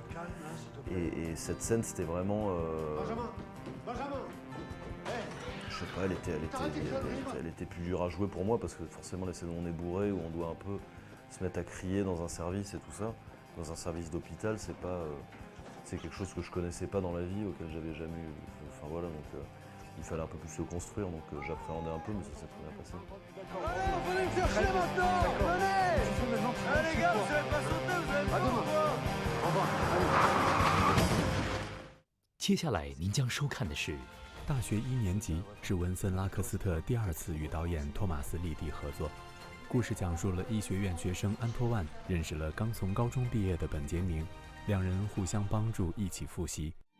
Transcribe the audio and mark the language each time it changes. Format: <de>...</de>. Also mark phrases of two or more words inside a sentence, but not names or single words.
<fr>Et cette scène, c'était vraiment. Je sais pas, elle était plus dure à jouer pour moi parce que forcément, les scènes où on est bourré, où on doit un peu se mettre à crier dans un service et tout ça, dans un service d'hôpital, c'est quelque chose que je connaissais pas dans la vie, auquel j'avais jamais eu. Enfin voilà, donc il fallait un peu plus le construire, donc j'appréhendais un peu, mais ça s'est très bien passé. Allez, on venez me chercher maintenant. Venez. Allez les gars, vous savez pas sauter, vous avez pas ou quoi? Au revoir.</fr> <zh>接下来您将收看的是。大学1年级是文森拉克斯特第2次与导演托马斯利迪合作。故事讲述了医学院学生安托万认识了刚从高中毕业的本杰明，两人互相帮助，一起复习。</zh>